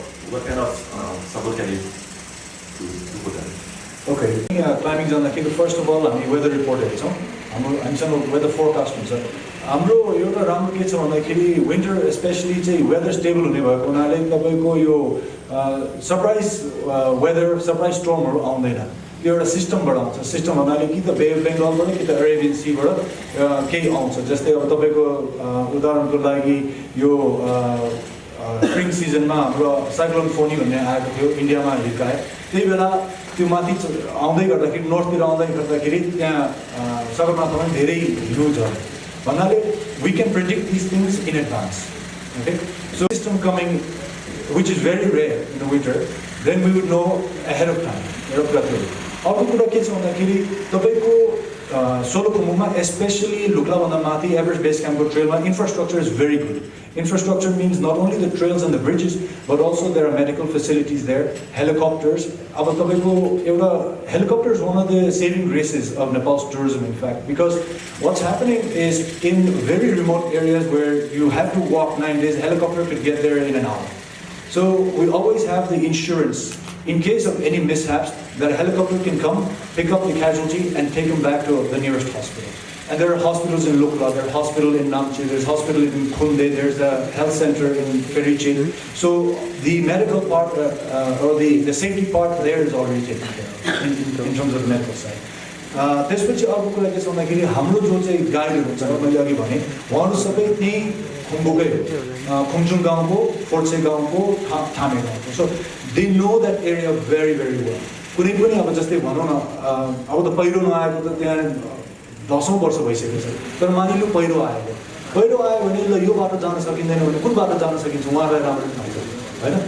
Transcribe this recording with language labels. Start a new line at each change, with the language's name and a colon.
English: What kind of support can you do for them?
Nepali: Okay, climbing जाँदाखेरि
English: first of all
Nepali: हामी weather रिपोर्टहरू छौँ, हामीसँग वेदर फोरकास्ट हुन्छ। हाम्रो एउटा राम्रो के छ भन्दाखेरि विन्टर स्पेसली चाहिँ वेदर स्टेबल हुने भएको हुनाले तपाईँको यो सरप्राइज वेदर सरप्राइज स्टर्महरू आउँदैन। यो एउटा सिस्टमबाट आउँछ। सिस्टम भन्नाले कि त बे अफ बेङ्गलबाट कि त अरेबियन सीबाट केही आउँछ। जस्तै अब तपाईँको उदाहरणको लागि यो स्प्रिङ सिजनमा हाम्रो साइक्लोन फोनी भन्ने आएको थियो, इन्डियामा हिर्काए। त्यही बेला त्यो माथि आउँदै गर्दाखेरि नर्थतिर आउँदै गर्दाखेरि त्यहाँ सगरमाथामा धेरै हिउँ छ भन्नाले
English: We can predict this things in advance. Okay, so system coming which is very rare in the winter, then we would know ahead of time.
Nepali: एउटा कुरा थियो। अर्को कुरा के छ भन्दाखेरि तपाईँको सोलुखुम्बुमा स्पेसली लुक्लाभन्दा माथि Everest base क्याम्पको ट्रेलमा
English: Infrastructure is very good. Infrastructure means not only the trails and the bridges, but also there are medical facilities there, helicopters. Helicopter is one of the saving graces of Nepal's tourism, in fact, because what's happening is in very remote areas where you have to walk 9 days, helicopter could get there in an hour. So we always have the insurance. In case of any mishaps, that a helicopter can come, pick up the casualty, and take him back to the nearest hospital. And there are hospitals in Lukla, there are hospital in Namche, there's hospital in Khunde, there's a health center in Feriche. So the medical part or the safety part there is already taken care of in terms of the medical side.
Nepali: त्यसपछि अर्को कुरा के छ भन्दाखेरि हाम्रो जो चाहिँ गाइडहरू छ मैले अघि भने उहाँहरू सबै त्यही खुम्बुकै खुम्चुङ गाउँको, फोर्से गाउँको, थामे गाउँको।
English: So they know that area very very well.
Nepali: कुनै पनि अब जस्तै भनौँ न अब त पहिरो नआएको त त्यहाँ 10औं वर्ष भइसकेको छ, तर मानिलिउँ पहिरो आयो भने ल यो बाटो जान सकिँदैन भने कुन बाटो जान सकिन्छ उहाँलाई राम्रो थाहा छ हैन।